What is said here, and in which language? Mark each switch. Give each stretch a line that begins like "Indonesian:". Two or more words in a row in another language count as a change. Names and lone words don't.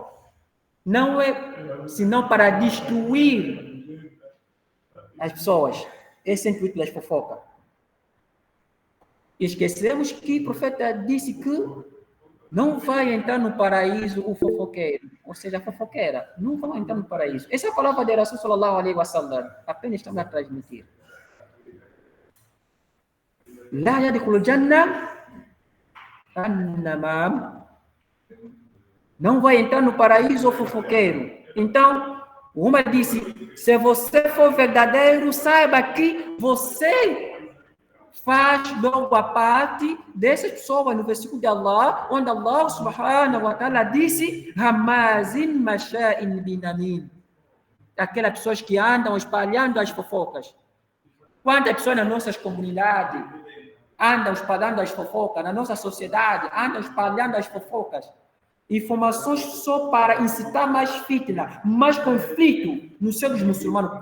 Portuguese: Não é senão para destruir as pessoas. Esse é o intuito das fofocas. Esquecemos que o profeta disse que não vai entrar no paraíso o fofoqueiro, ou seja, a fofoqueira. Não vai entrar no paraíso. Essa é a palavra de Rasul
Arabic: صلى الله عليه وسلم.
Portuguese: Apenas estamos a transmitir.
Arabic: لا يدخل الجنة نمام.
Portuguese: Não vai entrar no paraíso o fofoqueiro. Então, uma disse, se você for verdadeiro, saiba que você faz logo a parte dessas pessoas no versículo de Allah, onde Allah
Arabic: سبحانه وتعالى
Portuguese: disse,
Arabic: هماز مشاء بنميم.
Portuguese: Aquelas pessoas que andam espalhando as fofocas. Quantas pessoas nas nossas comunidades andam espalhando as fofocas, na nossa sociedade, andam espalhando as fofocas. Informações só para incitar mais fitna, mais conflito nos seus muçulmanos.